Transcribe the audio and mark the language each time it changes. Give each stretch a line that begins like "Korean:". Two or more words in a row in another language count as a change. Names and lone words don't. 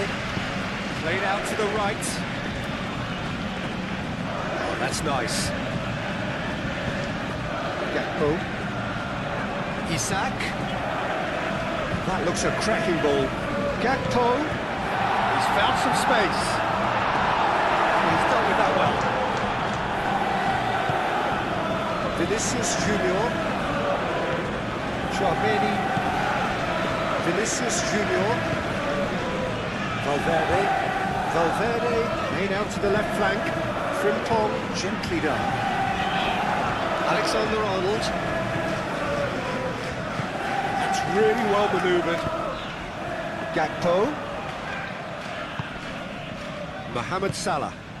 English: Played out to the right. Oh, that's nice. Gakpo. Isak. That looks a cracking ball. Gakpo, he's found some space. He's dealt with that well. Vinicius Junior. Chouameni. Vinicius Junior. Valverde. Valverde, made out to the left flank. Frimpong, gently done. Alexander-Arnold. Really well manoeuvred. Gakpo. Mohamed Salah.